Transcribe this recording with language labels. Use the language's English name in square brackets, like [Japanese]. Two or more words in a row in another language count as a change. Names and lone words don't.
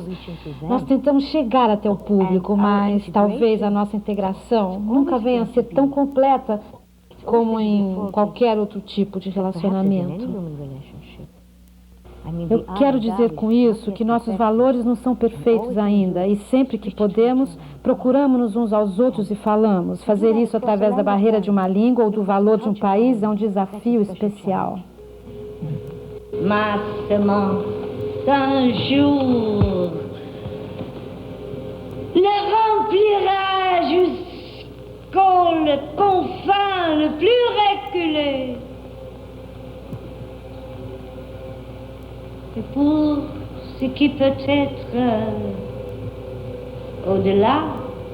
[Portuguese] Nós tentamos chegar até o público, mas talvez a nossa integração nunca venha a ser tão completa como em qualquer outro tipo de relacionamento. Eu quero dizer com isso que nossos valores não são perfeitos ainda e sempre que podemos, procuramos-nos uns aos outros e falamos. Fazer isso através da barreira de uma língua ou do valor de um país é um desafio especial. [French] Ma semence un jour le remplira jusqu'au confin le plus reculé. Et pour ce qui peut être au-delà,